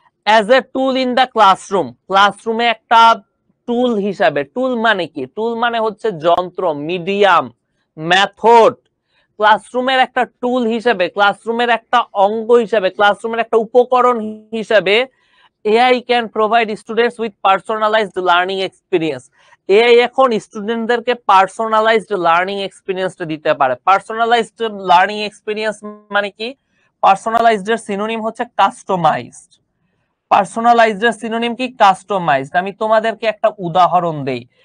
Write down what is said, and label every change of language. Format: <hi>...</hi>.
<en>as a tool in the classroom,</en> <bn>ক্লাসরুমে একটা টুল হিসাবে। টুল মানে কি? টুল মানে হচ্ছে যন্ত্র, মিডিয়াম, মেথড। ক্লাসরুমের একটা টুল হিসেবে, ক্লাসরুমের একটা অঙ্গ হিসেবে, ক্লাসরুমের একটা উপকরণ হিসেবে</bn> <en>AI can provide students with personalized learning experience.</en> <bn>AI এখন স্টুডেন্টদেরকে পার্সোনালাইজড লার্নিং এক্সপিরিয়েন্স দিতে পারে। পার্সোনালাইজড লার্নিং এক্সপিরিয়েন্স মানে কি? পার্সোনালাইজড এর সিনোনিম হচ্ছে কাস্টমাইজড। পার্সোনালাইজড এর সিনোনিম কি? কাস্টমাইজড। আমি তোমাদেরকে একটা উদাহরণ দেই।</bn>